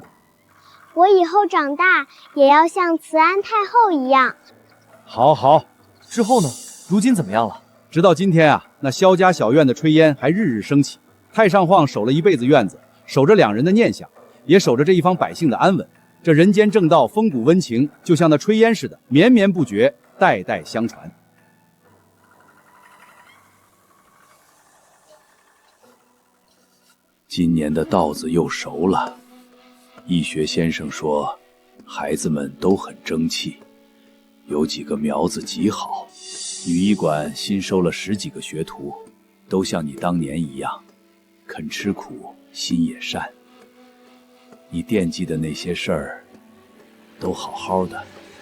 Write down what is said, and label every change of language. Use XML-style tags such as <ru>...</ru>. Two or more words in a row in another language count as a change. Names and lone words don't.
<zh>我以後長大也要像慈安太后一樣。好好。之後呢？如今怎麼樣了？直到今天啊，那蕭家小院的炊煙還日日升起。太上皇守了一輩子院子，守着兩人的念想，也守着這一方百姓的安穩。這人間正道，風骨溫情，就像那炊煙似的，綿綿不絕，代代相傳。今年的稻子又熟了，義學先生說，孩子們都很爭氣，有幾個苗子極好。女醫館新收了10幾個學徒，都像你當年一樣。肯吃苦，心也善。你惦記的那些事兒，都好好的。</zh>